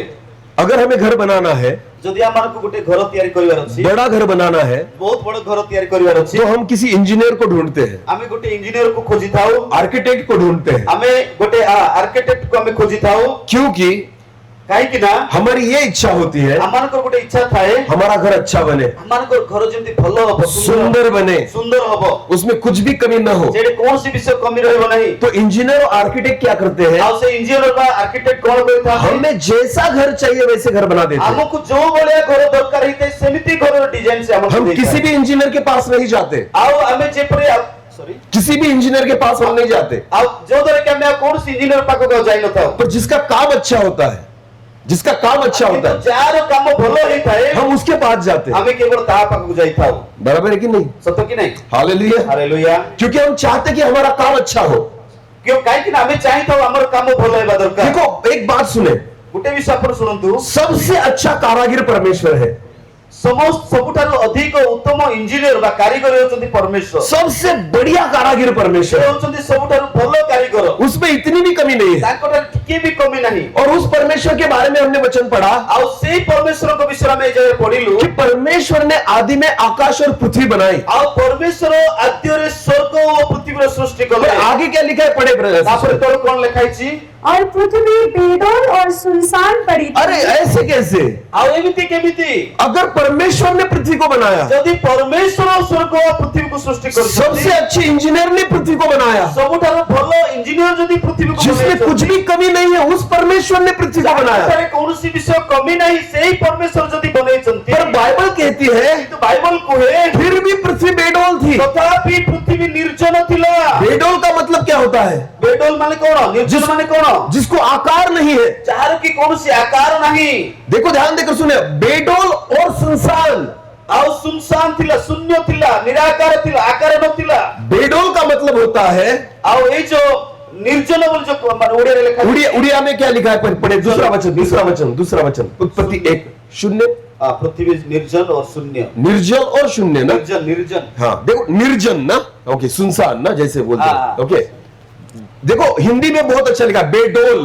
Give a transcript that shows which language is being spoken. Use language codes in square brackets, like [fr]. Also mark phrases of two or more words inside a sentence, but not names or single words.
[hi] अगर हमें घर बनाना है, [or] ଯଦି ଆମମାନଙ୍କୁ ଗୋଟେ ଘର ତିଆରି କରିବାର ଅଛି, [hi] बड़ा घर बनाना है, [or] ବହୁତ ବଡ ଘର ତିଆରି କରିବାର ଅଛି, [hi] तो हम किसी इंजीनियर को ढूंढते हैं, [or] ଆମେ ଗୋଟେ ଇଞ୍ଜିନିୟରକୁ ଖୋଜିଥାଉ, [hi] आर्किटेक्ट को ढूंढते हैं, [or] ଆମେ ଗୋଟେ ଆର୍କିଟେକ୍ଟକୁ ଆମେ ଖୋଜିଥାଉ। [hi] क्योंकि [or] କାହିଁକି ନା [hi] हमारी ये इच्छा होती है [or] ଆମମାନଙ୍କର ଗୋଟେ ଇଚ୍ଛା ଥାଏ, [hi] हमारा घर अच्छा बने, [or] ଆମମାନଙ୍କର ଘର ଯେମିତି ଭଲ ହବ, [hi] सुंदर बने, [or] ସୁନ୍ଦର ହବ, [hi] उसमें कुछ भी कमी न हो। [or] ଯେଠି କୌଣସି ବିଷୟ କମି ରହିବ ନାହିଁ। [hi] तो इंजीनियर और आर्किटेक्ट क्या करते हैं, [or] ଆଉ ସେ ଇଞ୍ଜିନିୟର ବା ଆର୍କିଟେକ୍ଟ କଣ କରିଥାନ୍ତି, [hi] हमें जैसा घर चाहिए वैसे घर बना देते हैं। [or] ଆମକୁ ଯୋଉ ଭଳିଆ ଘର ଦରକାର ହେଇଥାଏ ସେମିତି ଘରର ଡିଜାଇନ ସେ ଆମକୁ [hi] हम किसी [or] ଦେଇଥାଏ। [hi] भी इंजीनियर के पास नहीं जाते, [or] ଆଉ ଆମେ ଯେପରି ସରି [hi] किसी भी इंजीनियर के पास हम नहीं जाते, [or] ଆଉ ଯୋଉ ଦ୍ୱାରା କି ଆମେ ଆଉ କୌଣସି ଇଞ୍ଜିନିୟର ପାଖକୁ ଆଉ ଯାଇନଥାଉ। [hi] पर जिसका काम अच्छा होता है, जिसका काम अच्छा होता [or] କିନ୍ତୁ [hi] है, [or] ଯାହାର କାମ ଭଲ ହେଇଥାଏ [hi] हम उसके पास जाते हैं। [or] ଆମେ କେବଳ ତାହା ପାଖକୁ ଯାଇଥାଉ। [hi] बराबर है कि नहीं? [or] ସତ କି ନାହିଁ? [hi] हालेलुया। [or] ହାଲେଲୁୟା। [hi] क्योंकि हम चाहते कि हमारा काम अच्छा हो। [or] କାହିଁକି ନା ଆମେ ଚାହିଁଥାଉ ଆମର କାମ ଭଲ ହେବା ଦରକାର। [hi] देखो एक बात सुने, [or] ଗୋଟେ ବିଷୟ ଆପଣ ଶୁଣନ୍ତୁ, [hi] सबसे अच्छा कारागिर परमेश्वर है। [or] ସବୁଠାରୁ ଅଧିକ ଉତ୍ତମ ଇଞ୍ଜିନିୟର ବା କାରିଗର ହେଉଛନ୍ତି ପରମେଶ୍ୱର। [hi] सबसे बढ़िया कारागिर [or] ସେ [hi] परमेश्वर है। [or] ହେଉଛନ୍ତି ସବୁଠାରୁ ଭଲ କାରିଗର। [hi] उसमें इतनी भी कमी नहीं है। [or] ତାଙ୍କଠାରେ ଟିକେ ବି କମି ନାହିଁ। [hi] और उस परमेश्वर के बारे में हमने वचन पढ़ा [or] ଆଉ ସେଇ ପରମେଶ୍ୱରଙ୍କ ବିଷୟରେ ଆମେ ଏ ଜାଗାରେ ପଢିଲୁ, [hi] कि परमेश्वर ने आदि में आकाश और पृथ्वी बनाई। [or] ଆଉ ପରମେଶ୍ୱର ଆଦ୍ୟରେ ସ୍ୱର୍ଗ ଓ ପୃଥିବୀର ସୃଷ୍ଟି [hi] पर [or] କଲେ। [hi] आगे क्या लिखा है, पढ़े [or] ତାପରେ [hi] ब्रदर। [or] ତଳ କଣ ଲେଖା ହେଇଛି? [hi] और पृथ्वी बेडौल और सुनसान पड़ी थी। अरे ऐसे कैसे? [or] ଆଉ ଏମିତି କେମିତି? [hi] अगर परमेश्वर ने पृथ्वी को बनाया, [or] ଯଦି ପରମେଶ୍ୱର ସ୍ୱର୍ଗ ଓ ପୃଥିବୀକୁ ସୃଷ୍ଟି [hi] सबसे [or] କରିଛନ୍ତି, [hi] अच्छे इंजीनियर ने पृथ्वी को बनाया, [or] ସବୁଠାରୁ ଭଲ ଇଞ୍ଜିନିୟର ଯଦି ପୃଥିବୀକୁ [hi] जिसमें कुछ भी कमी नहीं है, उस परमेश्वर ने पृथ्वी को बनाया। [or] ଯାହାଠାରେ କୌଣସି ବିଷୟ କମି ନାହିଁ, ସେଇ ପରମେଶ୍ୱର ଯଦି ବନେଇଛନ୍ତି। [hi] पर बाइबल कहती है [or] କିନ୍ତୁ ବାଇବଲ କୁହେ [hi] फिर भी पृथ्वी बेडौल थी। [or] ତଥାପି ପୃଥିବୀ ନିର୍ଜନ ଥିଲା। [hi] बेडौल का मतलब क्या होता है? [or] ବେଡୋଲ ମାନେ କଣ? ନିର୍ଜନ ମାନେ କଣ? [hi] जिसको आकार नहीं है। [or] ଯାହାର କି କୌଣସି ଆକାର ନାହିଁ, [hi] देखो ध्यान देकर सुने, बेडौल और सुनसान। [or] ଆଉ ସୁନସାନ ଥିଲା, ଶୂନ୍ୟ ଥିଲା, ନିରାକାର ଥିଲା, ଆକାର ନଥିଲା। [hi] बेडौल का मतलब होता है, [or] ଆଉ ଏଇ ଯୋଉ ନିର୍ଜନ ବୋଲି ଯୋଉ ମାନେ ଓଡିଆରେ ଲେଖା [hi] उड़िया में क्या लिखा है? पढ़े दूसरा वचन उत्पत्ति 1:0। पृथ्वी निर्जन और शून्य। निर्जल और शून्य ना? निर्जन निर्जन। हाँ देखो, निर्जन ना, ओके, सुनसान ना जैसे बोलते हैं, हाँ। ओके। देखो हिंदी में बहुत अच्छा लिखा, बेडोल।